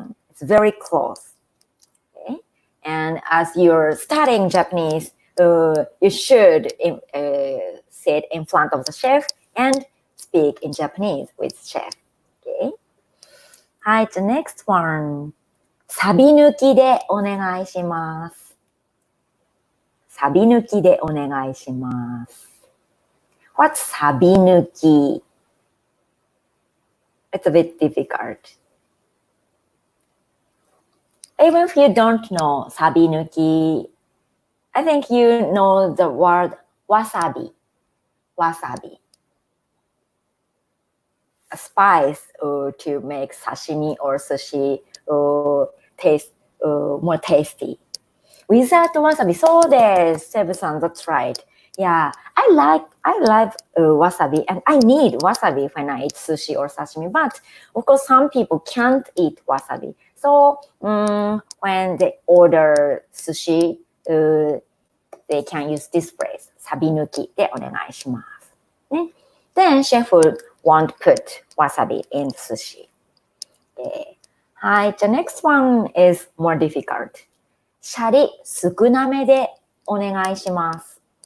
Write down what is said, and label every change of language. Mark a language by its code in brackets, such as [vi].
[en] It's very close. Okay? And as you're studying Japanese, you should sit in front of the chef and speak in Japanese with chef. Okay? [ja] はい、 [en] the next one. [ja] サビ抜きでお願いします。サビ抜きでお願いします。 [en] What's サビ抜き? It's a bit difficult. Even if you don't know サビ抜き, I think you know the word wasabi. Wasabi. A spice to make sashimi or sushi taste more tasty. Without wasabi, [ja] そうです。 [en] セブさん, that's right. Yeah, I like wasabi and I need wasabi when I eat sushi or sashimi. But of course, some people can't eat wasabi. So when they order sushi, they can use this phrase. [ja] サビ抜きでお願いします。ね。 [en] Then chef won't put wasabi in sushi. Okay. [ja] はい。 [en] The next one is more difficult. [ja] シャリ少なめでお願いします。